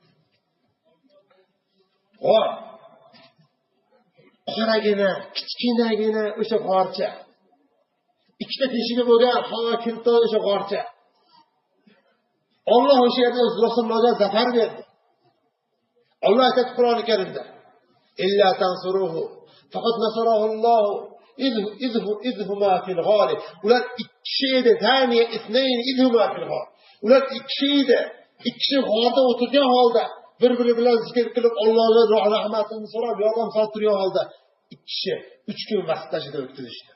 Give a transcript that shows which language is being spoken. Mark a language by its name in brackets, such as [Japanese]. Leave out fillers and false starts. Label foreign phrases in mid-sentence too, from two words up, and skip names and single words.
[Uzbek] G'or. Qoragina, kichkinagina o'sha g'orcha. Ikkita teshigi bo'lgan havo kirdi o'sha g'orcha. Alloh o'sha yerda Rasulullohga zafar berdi. Alloh aytadi Qur'oni Karimda: [Arabic] "إلا تنصروه فقد نصره الله إذ هما في الغار." [Uzbek] Ular ikki kishi edi, [Arabic] ثاني اثنين إذ هما في الغار. [Uzbek] Ular ikki kishi edi. Ikki kishi g'orda o'tirgan holda bir-biri bilan zikr qilib Allohning rahmatini so'rab yordam so'rab turgan holda ikki kishi 3 kun vaqt tashida o'tkazishdi.